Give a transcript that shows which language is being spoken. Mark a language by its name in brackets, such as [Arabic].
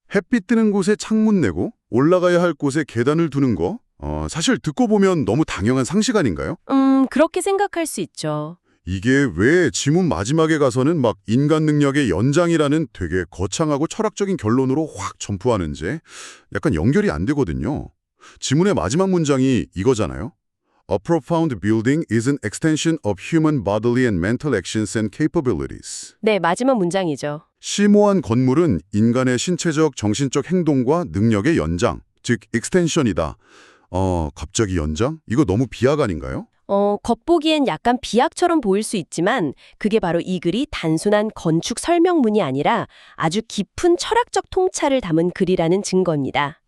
[Korean] 햇빛 드는 곳에 창문 내고 올라가야 할 곳에 계단을 두는 거? 사실 듣고 보면 너무 당연한 상식 아닌가요? 그렇게 생각할 수 있죠. 이게 왜 지문 마지막에 가서는 막 인간 능력의 연장이라는 되게 거창하고 철학적인 결론으로 확 점프하는지 약간 연결이 안 되거든요. 지문의 마지막 문장이 이거잖아요. [English] A profound building is an extension of human bodily and mental actions and capabilities. [Korean] 네, 마지막 문장이죠. 심오한 건물은 인간의 신체적, 정신적 행동과 능력의 연장, 즉 extension이다. 갑자기 연장? 이거 너무 비약 아닌가요? 겉보기엔 약간 비약처럼 보일 수 있지만 그게 바로 이 글이 단순한 건축 설명문이 아니라 아주 깊은 철학적 통찰을 담은 글이라는 증거입니다.